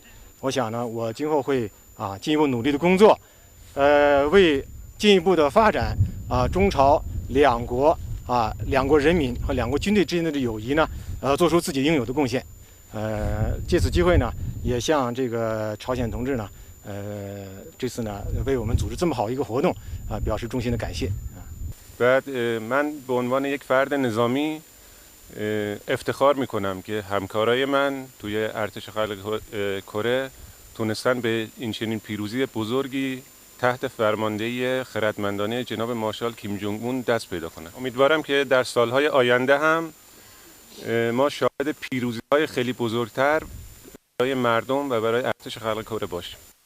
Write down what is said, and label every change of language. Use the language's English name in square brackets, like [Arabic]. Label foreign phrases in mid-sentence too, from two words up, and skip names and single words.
[Chinese] 我想呢，我今后会进一步努力的工作，为进一步的发展中朝两国人民和两国军队之间的友谊呢，做出自己应有的贡献。借此机会呢，也向这个朝鲜同志呢，这次呢为我们组织这么好一个活动表示衷心的感谢。 [Persian] بعد من به عنوان یک فرد نظامی افتخار میکنم که همکارای من توی ارتش خلق کره تونستن به این چنین پیروزی بزرگی تحت فرماندهی خردمندانه جناب مارشال کیم جونگ اون دست پیدا کنه. امیدوارم که در سالهای آینده هم ما شاهد پیروزی‌های خیلی بزرگتر برای مردم و برای ارتش خلق کره باشیم.